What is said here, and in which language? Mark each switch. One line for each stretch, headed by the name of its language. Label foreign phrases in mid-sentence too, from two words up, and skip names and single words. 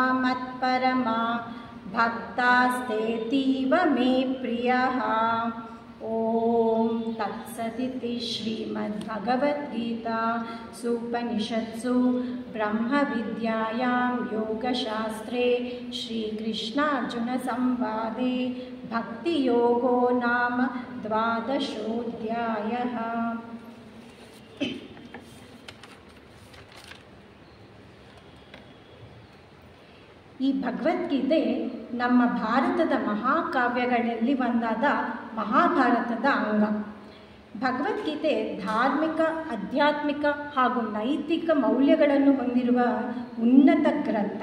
Sanskrit: मत्परमा भक्तास्तेतीव मे प्रियः ओम तत्सदिति श्रीमद्भगवद्गीता सुपनिषत्सु ब्रह्मविद्यायां योगशास्त्रे श्रीकृष्णार्जुनसंवादे भक्तियोगो नाम 12ोऽध्यायः।
Kannada: ಈ ಭಗವದ್ಗೀತೆ ನಮ್ಮ ಭಾರತದ ಮಹಾಕಾವ್ಯಗಳಲ್ಲಿ ಒಂದಾದ ಮಹಾಭಾರತದ ಅಂಗ. ಭಗವದ್ಗೀತೆ ಧಾರ್ಮಿಕ, ಆಧ್ಯಾತ್ಮಿಕ ಹಾಗೂ ನೈತಿಕ ಮೌಲ್ಯಗಳನ್ನು ಹೊಂದಿರುವ ಉನ್ನತ ಗ್ರಂಥ.